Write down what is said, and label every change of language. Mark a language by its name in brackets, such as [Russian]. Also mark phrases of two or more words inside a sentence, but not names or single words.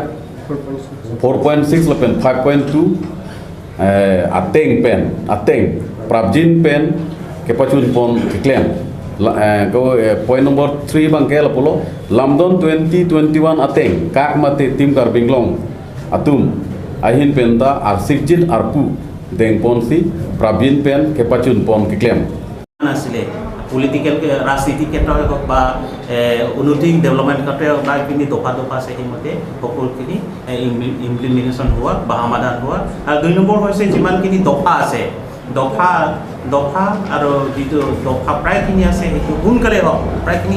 [Karbi] 4.6 lapen 5.2 ateng Prabjin pen kepacun pon keklem point number 3 bangke lapolo Lamdon 2021 ateng kak mate tim Karbinglong atum ahin penta arsikjit arpu deng ponsi Prabjin pen kepacun pon keklem [Assamese] আসলে পলিটিক্যাল রাজনীতি ক্ষেত্ৰই হওক বা উন্নতি ডেভেলপমেণ্ট ক্ষেত্ৰই হওক বা এইখিনি দফা আছে সেইমতে সকলোখিনি ইমপ্লিমেণ্টেশ্যন হোৱা বা সমাধান হোৱা আৰু 2 নম্বৰ হৈছে যিমানখিনি দফা আছে দফা আৰু যিটো দফা প্ৰায়খিনি আছে সেইটো সোনকালে হওক প্ৰায়খিনি